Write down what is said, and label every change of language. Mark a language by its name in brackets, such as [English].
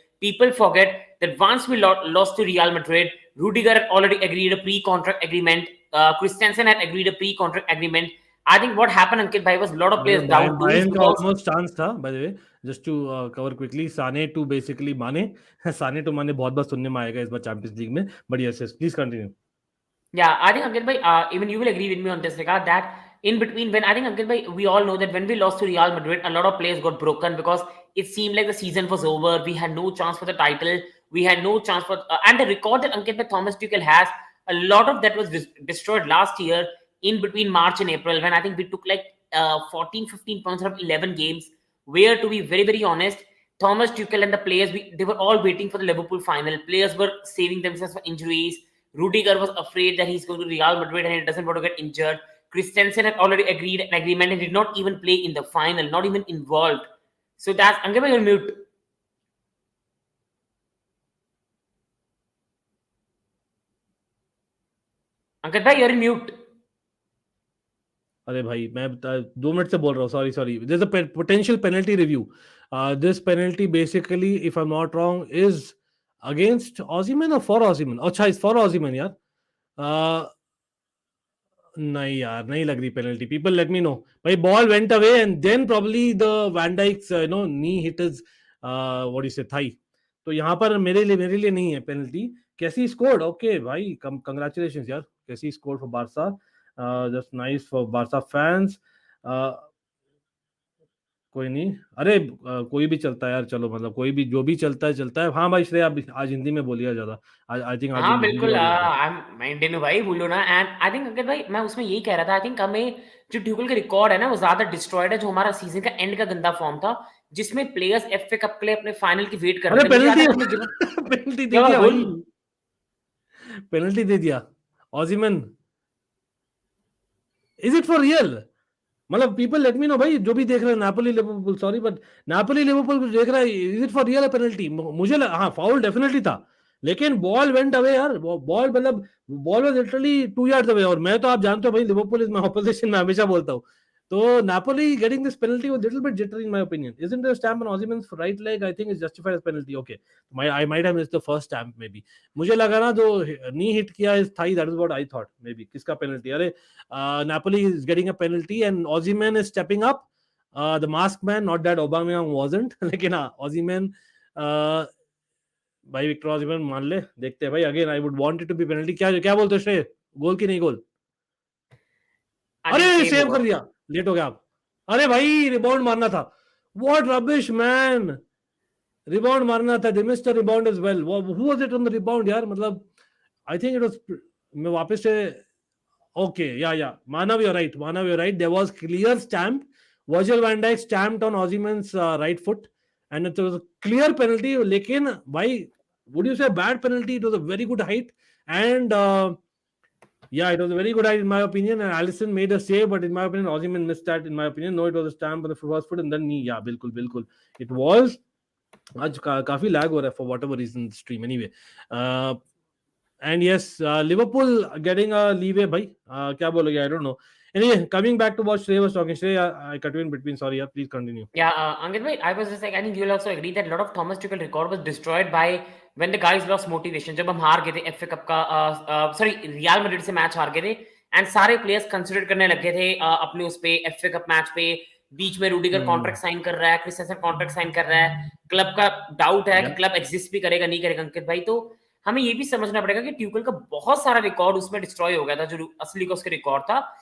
[English] People forget that once we lost to Real Madrid, Rudiger had already agreed a pre-contract agreement. Christensen had agreed a pre-contract agreement. I think what happened, Ankit bhai, was a lot of players down tools. Bayern [Hindi] का almost chance था, [English] by the way, just to cover quickly, Sane to basically Mane. Sane to Mane [Hindi] बहुत बार सुनने में आएगा इस बार champions league में. [English] But yes, please continue. Yeah, I think Ankit bhai, even you will agree with me on this regard, that in between, when I think Ankit bhai, we all know that when we lost to Real Madrid, a lot of players got broken because it seemed like the season was over. We had no chance for the title. We had no chance for and the record that Ankit bhai Thomas Tuchel has, a lot of that was destroyed last year in between March and April, when I think we took like 14, 15 points out of 11 games. Where, to be very, very honest, Thomas Tuchel and the players, they were all waiting for the Liverpool final. Players were saving themselves for injuries. Rudiger was afraid that he's going to Real Madrid and he doesn't want to get injured. Christensen had already agreed an agreement and did not even play in the final, not even involved. So that's Ankit bhai, you're mute. Ankit bhai, you're in mute. [Hindi] अरे भाई मैं 2 minute से बोल रहा हूँ, [English] Sorry. There's a potential penalty review. This penalty basically, if I'm not wrong, is against Osimhen or for Osimhen? [Hindi] अच्छा, [English] it's for Osimhen यार. [Hindi] नहीं यार, नहीं लग रही penalty. [English] People let me know. [Hindi] भाई [English] ball went away and then probably the Van Dijk's knee hit his what do you say, thigh. [Hindi] तो यहाँ पर मेरे लिए नहीं है penalty. कैसी scored? Okay भाई, congratulations यार. [English] कैसी scored for Barca. Just nice for Barca fans. [Hindi] कोई नहीं, अरे कोई भी चलता है यार, चलो मतलब कोई भी जो भी चलता है. हाँ भाई श्रेय, आप आज हिंदी में बोलिए ज्यादा. [English] I think आज [Hindi] हाँ बिल्कुल, मैं इंडियन हूँ भाई, बोलो ना. [English] and I think Ankit भाई, [Hindi] मैं उसमें यही कह रहा था, आई थिंक हमें जो ट्यूकल का रिकॉर्ड है ना, वो ज्यादा डिस्ट्रॉयड है, जो हमारा सीजन का एंड का गंदा फॉर्म था, जिसमें प्लेयर्स एफए कप के लिए अपने फाइनल की वेट कर रहे थे. पेनल्टी दे दिया भाई, पेनल्टी दे दिया. [English] Osimhen, is it for real? [Hindi] मतलब पीपल लेट मी नो भाई, जो भी देख रहे हैं, Napoli Liverpool, sorry but Napoli Liverpool देख रहा है, [English] Is it for real penalty? [Hindi] मुझे हाँ, फाउल डेफिनेटली था, लेकिन बॉल वेंट अवे यार, बॉल मतलब ball was literally 2 yards away, और मैं तो आप जानते हो भाई [English] Liverpool is my opposition, [Hindi] मैं हमेशा बोलता हूँ. तो [English] Napoli getting this penalty was a little bit jittery in my opinion. Isn't there a stamp on Osimhen's right leg? I think it's justified as penalty. Okay, I might have missed the first stamp maybe. [Hindi] मुझे लगा ना जो नी hit किया इस Thai, [English] that is what I thought maybe. [Hindi] किसका penalty? अरे [English] Napoli is getting a penalty and Osimhen is stepping up. The masked man, not that Aubameyang wasn't. [Hindi] लेकिन हाँ Osimhen भाई विक्टर ऑसिमन मान ले, देखते हैं भाई. [English] Again I would want it to be penalty. [Hindi] क्या क्या बोलते हो श्रेय, गोल की नहीं गोल? [English] I think [Hindi] अरे [English] same save [Hindi] होगा. कर दिया, लेट हो गया आप. अरे भाई रिबाउंड मारना था. [English] what rubbish man, [Hindi] रिबाउंड मारना था. [English] They missed the rebound as well. Who was it on the rebound यार, [Hindi] मतलब [English] I think it was. [Hindi] मैं वापस से [English] Okay या Manav, you're right. Manav, you're right. There was clear stamp. Virgil van Dijk stamped on Osimhen's right foot, and it was a clear penalty. [Hindi] लेकिन भाई, [English] would you say bad penalty? It was a very good height, and yeah, it was a very good height in my opinion. And Allison made a save, but in my opinion, Osimhen missed that. In my opinion, no, it was a stamp on the first foot and then knee. Yeah, बिल्कुल बिल्कुल. It was. [Hindi] आज काफी lag हो रहा है [English] for whatever reason stream anyway. Uh, and yes, Liverpool getting a leeway, bhai. [Hindi] Kya bologe? [English] I don't know. Anyway, coming back to what Shrey was talking. Shrey, I cut you in between. Sorry, yeah. Please continue. Yeah, Ankit, wait, I was just like, I think you'll also agree that a lot of Thomas Tuchel record was destroyed by when the guys lost motivation. [Hindi] जब हम हार गए थे FA cup का, sorry real Madrid से match हार गए थे, एंड सारे प्लेयर्स कंसिडर करने लगे थे अपने उस पे एफए कप मैच पे. बीच में रूडिगर कॉन्ट्रैक्ट साइन कर रहा है, क्रिस्टेंसन कॉन्ट्रैक्ट साइन कर रहा है, क्लब का डाउट है कि क्लब एग्जिस्ट भी करेगा नहीं करेगा. अंकित भाई, तो हमें ये भी समझना पड़ेगा कि ट्यूकल का बहुत सारा रिकॉर्ड उसमें डिस्ट्रॉय हो गया था, जो असली का उसका रिकॉर्ड था.